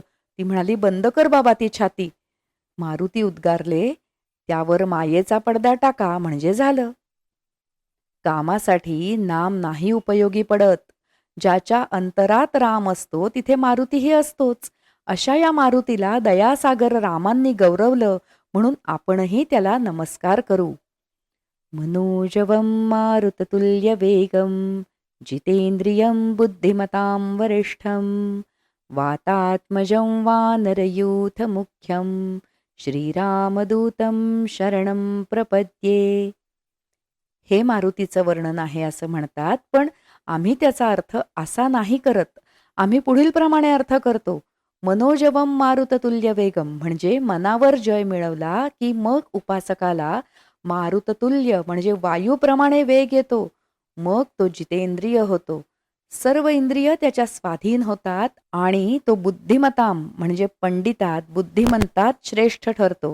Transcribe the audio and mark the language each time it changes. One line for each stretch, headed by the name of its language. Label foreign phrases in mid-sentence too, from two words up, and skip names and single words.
Marathi: ती म्हणाली, बंद कर बाबा ती छाती. मारुती उद्गारले, त्यावर मायेचा पडदा टाका म्हणजे झालं. कामासाठी नाम नाही उपयोगी पडत. ज्याच्या अंतरात राम असतो तिथे मारुतीही असतोच. अशा या मारुतीला दयासागर रामांनी गौरवलं, म्हणून आपणही त्याला नमस्कार करू.
Sanskrit: मनोजवं मारुततुल्य वेगं, जितेंद्रियं बुद्धिमतां वरिष्ठं, वातात्मजं वानरयूथ मुख्यं, श्रीरामदूतं शरणं प्रपद्ये.
Marathi: हे मारुतीचं वर्णन आहे असं म्हणतात, पण आम्ही त्याचा अर्थ असा नाही करत. आम्ही पुढील प्रमाणे अर्थ करतो.
Sanskrit: मनोजवम मारुततुल्य वेगम
Marathi: म्हणजे मनावर जय मिळवला की मग उपासकाला मारुततुल्य म्हणजे वायूप्रमाणे वेग येतो. मग तो जितेंद्रिय होतो. सर्व इंद्रिय त्याच्या स्वाधीन होतात आणि तो बुद्धिमताम म्हणजे पंडितात, बुद्धिमंतात श्रेष्ठ ठरतो.